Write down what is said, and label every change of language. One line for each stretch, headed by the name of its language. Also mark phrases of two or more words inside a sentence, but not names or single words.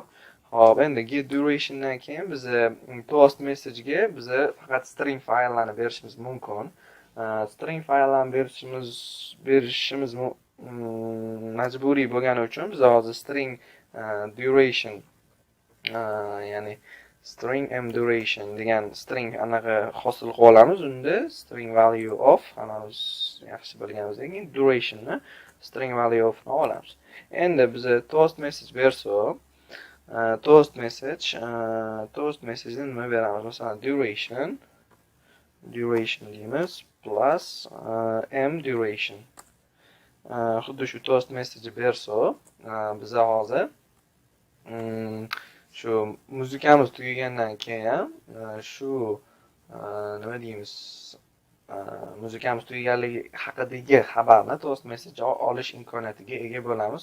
Uzbek: Hop, endi
English: get durationdan
Uzbek: keyin biz
English: toast message'ga
Uzbek: biz faqat string fayllarni berishimiz mumkin. String fayllarni berishimiz majburiy bo'lgani uchun biz hozir
English: string duration,
Uzbek: ya'ni
English: string m duration
Uzbek: degan string anaqa hosil qilib olamiz.
English: Unda string value of,
Uzbek: hammamiz yaxshi bilganimizdek, durationni
English: string value of
Uzbek: ni olamiz. Endi biz
English: toast message
Uzbek: bersak,
English: toast message'ni
Uzbek: nima beramiz? Masalan duration deymiz
English: plus m duration.
Uzbek: Xuddi shu
English: toast message
Uzbek: bersak, biz hozir shu muzikamiz tugagandan keyin shu nima deymiz, muzikamiz tugaganligi haqidagi xabarni
English: toast message
Uzbek: olish imkoniyatiga ega bo'lamiz.